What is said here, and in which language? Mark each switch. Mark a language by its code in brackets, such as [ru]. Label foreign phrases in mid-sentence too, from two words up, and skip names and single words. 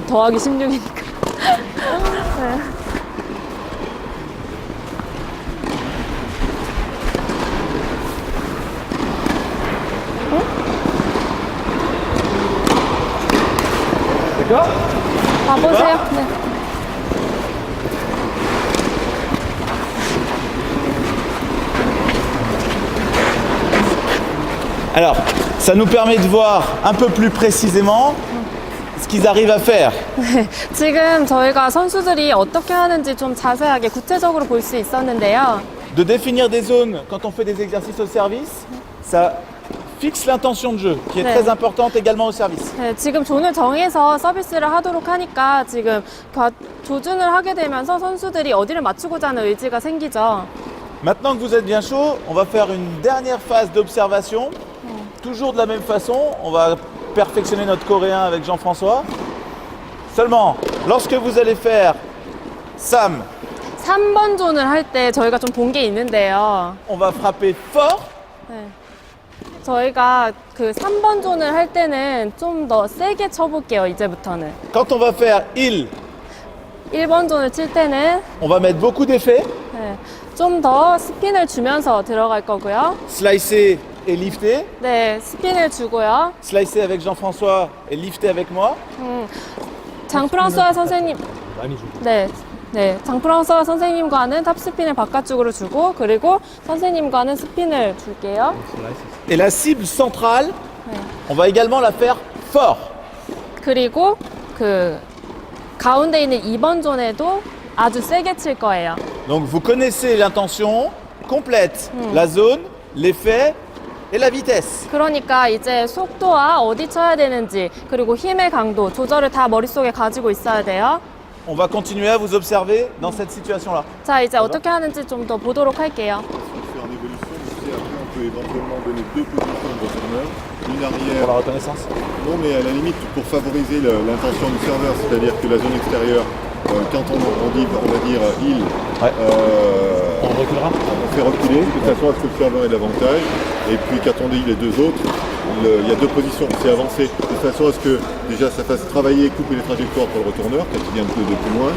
[ko] 더하기 16이니까. 네. 가보세요. 네. [fr] Alors, ça nous permet de voir un peu plus précisément ce qu'ils arrivent à faire. [ko] 네, 지금 저희가 선수들이 어떻게 하는지 좀 자세하게 구체적으로 볼 수 있었는데요. [fr] De définir des zones quand on fait des exercices au service, ça fixe l'intention de jeu, qui est [ko] 네. [fr] très importante également au service. [ko] 네, 지금 존을 정해서 서비스를 하도록 하니까 지금 조준을 하게 되면서 선수들이 어디를 맞추고자 하는 의지가 생기죠. [fr] Maintenant que vous êtes bien chaud, on va faire une dernière phase d'observation. Toujours de la même façon, on va perfectionner notre coréen avec Jean-François. Seulement, lorsque vous allez faire Sam, [ko] 3번 존을 할 때 저희가 좀 본 게 있는데요. [fr] on va frapper fort. [ko] 네. 저희가 그 3번 존을 할 때는 좀 더 세게 쳐볼게요, 이제부터는. [fr] Quand on va faire il, [ko] 1번 존을 칠 때는 [fr] on va mettre beaucoup d'effets. [ko] 네, 좀 더 스핀을 주면서 들어갈 거고요. [fr] Slicer et lifter. [ko] 네, 스핀을 주고요. [fr] Slicer avec Jean-François et lifter avec moi. [ko] 장프랑스와 선생님, 많이 주고. 네, 네, 장프랑스와 선생님과는 탑스핀을 바깥쪽으로 주고, 그리고 선생님과는 스핀을 줄게요. [fr] Et la cible centrale, [ko] 네. [fr] on va également la faire fort. [ko] 그리고 그 가운데 있는 2번 존에도 아주 세게 칠 거예요. [fr] Donc vous connaissez l'intention complète, la zone, l'effet et la vitesse. [ko] 그러니까 이제 속도와 어디 쳐야 되는지, 그리고 힘의 강도, 조절을 다 머릿속에 가지고 있어야 돼요. [fr] On va continuer à vous observer dans cette situation-là. [ko] 자, 이제 어떻게 하는지 좀 더 보도록 할게요. [fr] C'est en évolution, mais après on peut éventuellement donner deux positions de retourneur, une arrière. Pour la reconnaissance. Non, mais à la limite, pour favoriser l'intention du serveur, c'est-à-dire que la zone extérieure, quand on dit, on va dire il, Ouais. On reculera. on fait reculer, de façon à ce que le serveur ait l'avantage. Et puis quand on dit les deux autres, il y a deux positions, c'est avancer, de façon à ce que déjà ça fasse travailler, couper les trajectoires pour le retourneur, quand il vient un peu de plus loin,